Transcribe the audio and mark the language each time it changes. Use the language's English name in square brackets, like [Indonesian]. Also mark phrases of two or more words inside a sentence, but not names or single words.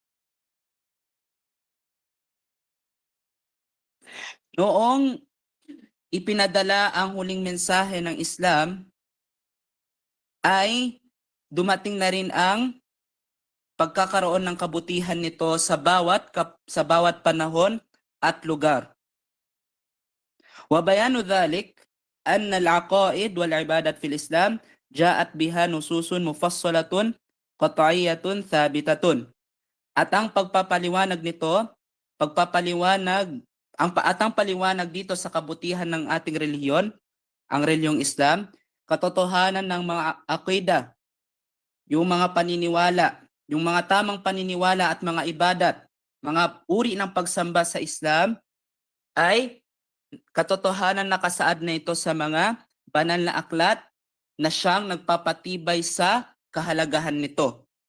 [Filipino] Noong ipinadala ang huling mensahe ng Islam, ay dumating na rin ang pagkakaroon ng kabutihan nito sa bawat panahon at lugar. [Arabic] وبيان ذلك أن العقائد والعبادات في الإسلام جاءت بها نصوص مفصلة قطعية ثابتة. [Filipino] At ang pagpapaliwanag nito, ang paliwanag dito sa kabutihan ng ating relihiyon, ang relihiyong Islam, katotohanan ng mga akida, yung mga paniniwala, yung mga tamang paniniwala at mga ibadat, mga uri ng pagsamba sa Islam, ay katotohanan nakasaad na ito sa mga banal na aklat na siyang nagpapatibay sa kahalagahan nito.